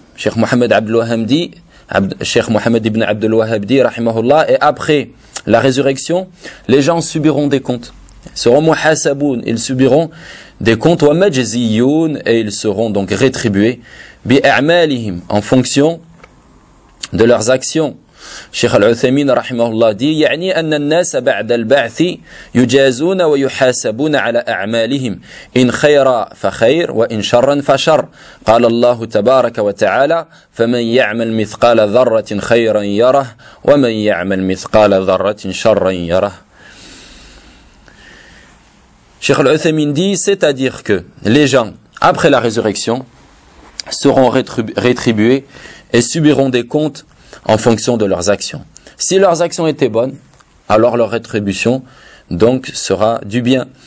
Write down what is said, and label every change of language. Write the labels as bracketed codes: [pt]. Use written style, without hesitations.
[fr] Cheikh Mohammed Abd al-Wahhab dit, Cheikh Mohammed ibn Abd al-Wahhab dit, rahimahullah, et après la résurrection, les gens subiront des comptes. Ils seront muhasaboun, ils subiront des comptes, [ar] ومجزيون, [fr] et ils seront donc rétribués, [ar] بأعمالهم, [fr] en fonction de leurs actions. [ar] Cheikh Al-Uthaymin rahimahullah dit, يعني أن الناس بعد البعث يجازون ويحاسبون على أعمالهم إن خير فخير وإن شر فشر قال الله تبارك وتعالى فمن يعمل مثقال ذرة خيرا يره ومن يعمل مثقال ذرة شرا يره. [fr] Cheikh Al-Uthaymin dit, c'est-à-dire que les gens, après la résurrection, seront rétribués et subiront des comptes en fonction de leurs actions. Si leurs actions étaient bonnes, alors leur rétribution donc sera du bien.